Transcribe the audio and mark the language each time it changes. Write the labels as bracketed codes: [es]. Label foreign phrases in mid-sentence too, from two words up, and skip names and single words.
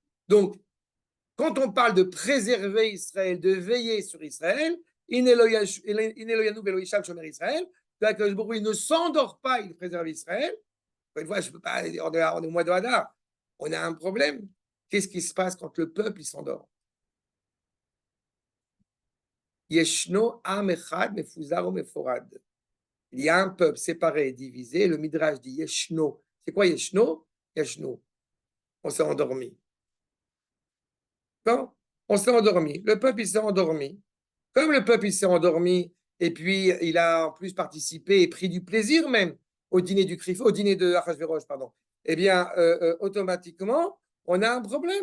[fr] Donc, quand on parle de préserver Israël, de veiller sur Israël, il ne s'endort pas, il préserve Israël. Une fois, je peux pas, on est au mois de Hadar. On a un problème. Qu'est-ce qui se passe quand le peuple s'endort? [he] ישנו עם אחד מפוזר ומפורד. [fr] Il y a un peuple séparé et divisé. Le Midrash dit Yeshno. C'est quoi Yeshno? Yeshno. On s'est endormi. Non? On s'est endormi. Le peuple, il s'est endormi. Comme le peuple, il s'est endormi, et puis il a en plus participé et pris du plaisir même au dîner du Krif, au dîner de Achashverosh, pardon, eh bien, automatiquement, on a un problème.